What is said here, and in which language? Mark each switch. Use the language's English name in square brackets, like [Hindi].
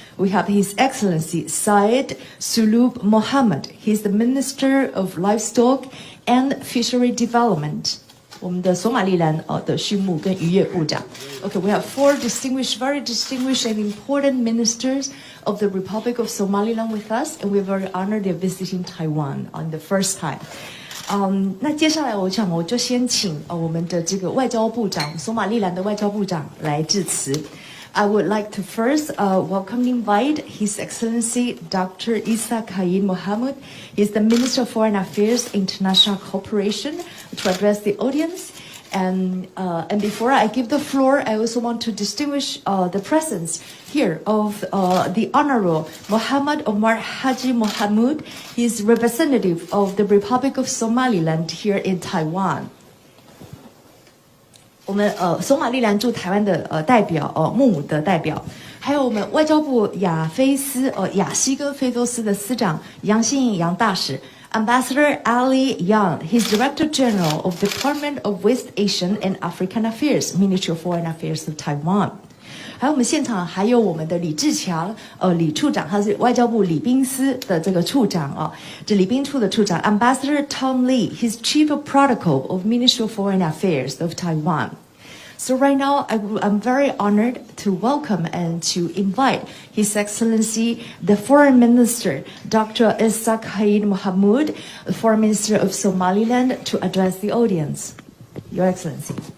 [English] We have His Excellency Syed Sulub Mohammed. He's the Minister of Livestock and Fishery Development。 [Chinese] 我们的索马利兰的畜牧跟渔业部长。 [English] Okay, we have four very distinguished and important ministers of the Republic of Somaliland with us, and we're very honored they're visiting Taiwan on the first time. [Chinese] 那接下来我就先请我们的这个外交部长，索马利兰的外交部长来致辞。 [English] I would like to first welcome and invite His Excellency Dr. Isa Khalid Mohamud. He's the Minister of Foreign Affairs and International Cooperation to address the audience. And before I give the floor, I also want to distinguish the presence here of the Honorable Muhammad Omar Haji Mohamud. He's representative of the Republic of Somaliland here in Taiwan. [Chinese] 我们索马利兰驻台湾的代表穆姆的代表，还有我们外交部亚西跟非洲司的司长杨新颖杨大使 ， [English] Ambassador Ali Yang, he's Director General of the Department of West Asian and African Affairs, Ministry of Foreign Affairs of Taiwan。 [Chinese] 还有我们现场还有我们的李志强李处长，他是外交部礼宾司的这个处长这礼宾处的处长 [English] Ambassador Tom Lee, he's Chief of Protocol of Ministry of Foreign Affairs of Taiwan. So right now, I'm very honored to welcome and to invite His Excellency, the Foreign Minister, Dr. Isa Khalid Mohamud, the Foreign Minister of Somaliland, to address the audience. Your Excellency.